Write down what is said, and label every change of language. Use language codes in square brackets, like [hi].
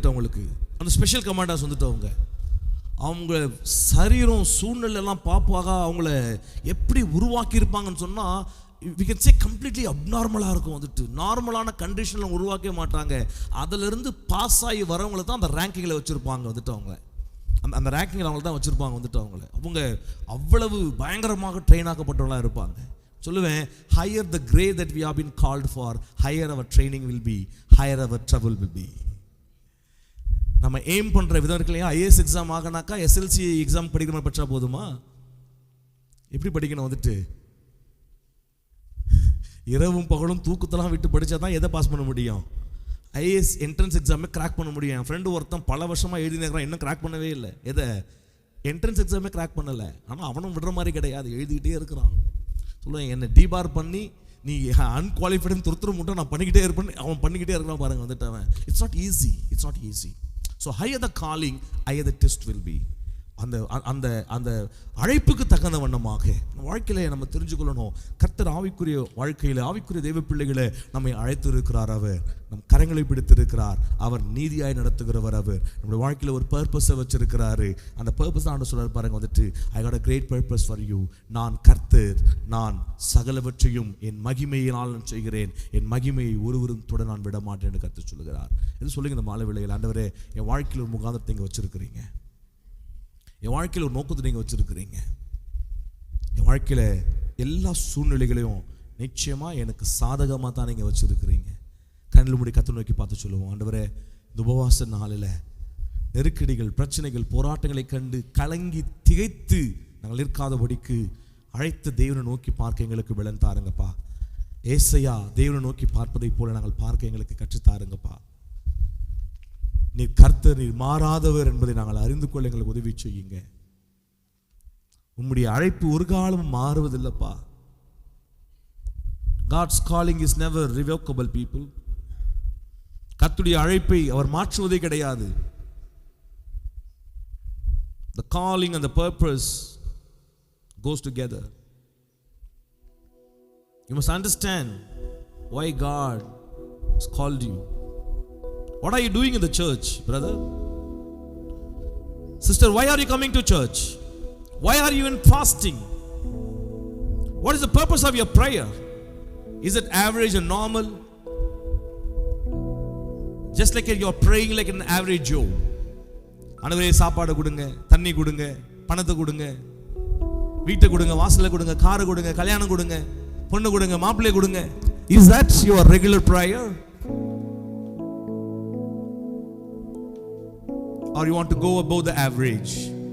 [ta] வந்துட்டு அவங்களுக்கு அந்த ஸ்பெஷல் கமாண்டர்ஸ் வந்துட்டு அவங்க சரீரம் சூழ்நிலையெல்லாம் பார்ப்பாக அவங்கள எப்படி உருவாக்கி இருப்பாங்கன்னு சொன்னால் [en] we can say completely [ta] அப்நார்மலாக இருக்கும். வந்துட்டு நார்மலான கண்டிஷனில் உருவாக்கவே மாட்டாங்க. அதிலிருந்து பாஸ் ஆகி வரவங்களை தான் அந்த ரேங்கிங்கில் வச்சுருப்பாங்க. வந்துட்டு அவங்க அந்த ரேங்கிங்கில் அவங்கள தான் வச்சுருப்பாங்க. வந்துட்டு அவங்க அவ்வளவு பயங்கரமாக ட்ரெயின் ஆக்கப்பட்டவங்களாக இருப்பாங்க. சொல்லுவேன், [en] higher the grade that we have been called for, higher our training will be, higher our trouble will be. [ta] நம்ம எய்ம் பண்ணுற விதம் இருக்கு இல்லையா? ஐஏஎஸ் எக்ஸாம் ஆகனாக்கா எஸ்எல்சி எக்ஸாம் படிக்கிற மாதிரி படித்தா போதுமா? எப்படி படிக்கணும்? வந்துட்டு இரவும் பகலும் தூக்கத்தெல்லாம் விட்டு படித்தா தான் எதை பாஸ் பண்ண முடியும்? ஐஏஎஸ் என்ட்ரன்ஸ் எக்ஸாமே கிராக் பண்ண முடியும். என் ஃப்ரெண்டு ஒருத்தன் பல வருஷமாக எழுதினேக்கிறான், இன்னும் கிராக் பண்ணவே இல்லை. எதை? என்ட்ரன்ஸ் எக்ஸாமே கிராக் பண்ணலை. ஆனால் அவனும் விடுற மாதிரி கிடையாது, எழுதிக்கிட்டே இருக்கிறான். சொல்லுவேன், என்னை டிபார் பண்ணி நீ அன்குவாலிஃபைடுன்னு துருத்துற மட்டும் நான் பண்ணிக்கிட்டே இருப்பேன். அவன் பண்ணிக்கிட்டே இருக்கிறான் பாருங்க. வந்துட்டு அவன் [en] It's not easy. So higher the calling, higher the test will be. [ta] அந்த அழைப்புக்கு தகுந்த வண்ணமாக வாழ்க்கையில நம்ம தெரிஞ்சுக்கொள்ளணும். கர்த்தர் ஆவிக்குரிய வாழ்க்கையில் ஆவிக்குரிய தெய்வ பிள்ளைகளை நம்மை அழைத்து இருக்கிறார். அவர் நம் கரங்களை பிடித்திருக்கிறார். அவர் நீதியாய் நடத்துகிறவர். அவர் நம்முடைய வாழ்க்கையில் ஒரு பர்பஸை வச்சிருக்கிறாரு. அந்த பர்பஸ் தான் சொல்றாரு பாருங்க. வந்துட்டு [en] I got a great purpose for you. [ta] நான் கர்த்தர், நான் சகலவற்றையும் என் மகிமையினால் நான் செய்கிறேன். என் மகிமையை ஒருவரும் தொட நான் விட மாட்டேன் என்று கர்த்தர் சொல்லுகிறார். இது சொல்லுங்க இந்த மாலை வேளையில், ஆண்டவரே என் வாழ்க்கையில் ஒரு முகாந்திரத்தை இங்கே வச்சிருக்கிறீங்க. என் வாழ்க்கையில் ஒரு நோக்கத்தை நீங்கள் வச்சுருக்கிறீங்க. என் வாழ்க்கையில் எல்லா சூழ்நிலைகளையும் நிச்சயமாக எனக்கு சாதகமாக தான் நீங்கள் வச்சுருக்கிறீங்க. கண்ணில் மூடி கர்த்தரை நோக்கி பார்த்து சொல்லுவோம், ஆண்டவரே இந்த உபவாச நாளில் நெருக்கடிகள், பிரச்சனைகள், போராட்டங்களை கண்டு கலங்கி திகைத்து நாங்கள் இருக்காதபடிக்கு அழைத்த தேவனை நோக்கி பார்க்க எங்களுக்கு பலன் தாருங்கப்பா. ஏசையா தேவனை நோக்கி பார்ப்பதை போல நாங்கள் பார்க்க எங்களுக்கு கற்றுத்தாருங்கப்பா. நீர் கர்த்தர், நீர் மாறாதவர் என்பதை நாங்கள் அறிந்து கொள்ள எங்களுக்கு உதவி செய்யுங்க. உம்முடைய அழைப்பு ஒரு காலமும் மாறுவதில்லைப்பா. [en] God's calling is never revocable people. கர்த்தருடைய அழைப்பை அவர் மாற்றுவதே கிடையாது. The calling and the purpose goes together. You must understand why God has called you. What are you doing in the church, brother? Sister, why are you coming to church? Why are you in fasting? What is the purpose of your prayer? Is it average and normal? Just like you're praying like an average Joe. [ta] ஆண்டவரே சாப்பாடு கொடுங்க, தண்ணி கொடுங்க, பணத்தை கொடுங்க, வீட்டை கொடுங்க, வாசலை கொடுங்க, காரை கொடுங்க, கல்யாணம் கொடுங்க, பொண்ணு கொடுங்க, மாப்பிள்ளை கொடுங்க. [en] Is that your regular prayer? Or you want to go above the average?